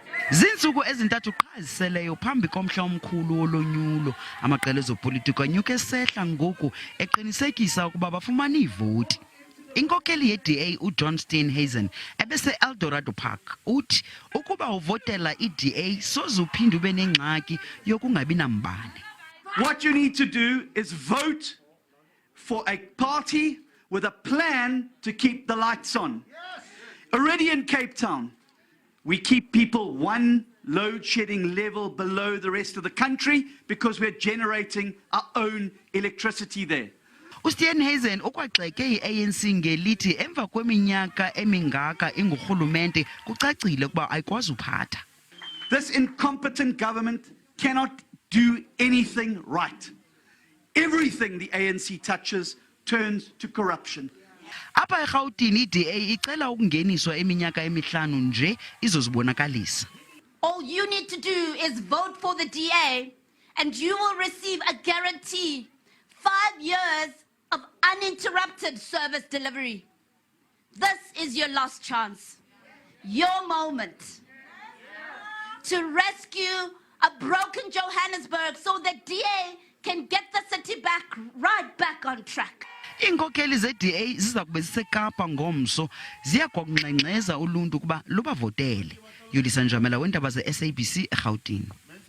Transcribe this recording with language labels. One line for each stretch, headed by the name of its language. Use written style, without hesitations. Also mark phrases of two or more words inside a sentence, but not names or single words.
Xhosa: Zinsuku ezintathu qha ziseleyo phambi komhla omkhulu wolonyulo, amaqela ezopolitiko anyuke esehla ngoku eqinisekisa ukuba bafumana ivoti. Inkokheli yeDA uJohn Steenhuisen ebese eEldorado Park uthi ukuba uvotela iDA soze uphinde ube nengxaki yokungabi nambane.
English: What you need to do is vote for a party with a plan to keep the lights on. Already in Cape Town, we keep people one load shedding level below the rest of the country because we're generating our own electricity there.
Xhosa: uSteenhuisen ukwagxeke iANC ngelithi emva kweminyaka emingaka ingurhulumente kucacile ukuba ayikwazi uphatha.
English: This incompetent government cannot do anything right. Everything the ANC touches turns to corruption.
Xhosa: Apha eRhawutini iDA icela ukungeniswa eminyaka emihlanu nje izozibonakalisa.
English: All you need to do is vote for the DA and you will receive a guarantee 5 years of uninterrupted service delivery. This is your last chance, your moment to rescue a broken Johannesburg so that DA can get the city right back on track.
Xhosa: Inkokheli zeDA ziza kube ziseKapa ngomso ziyakungxengxeza uluntu kuba lubavotele. Yolisa Njamela weNdaba zeSABC eRhawutini.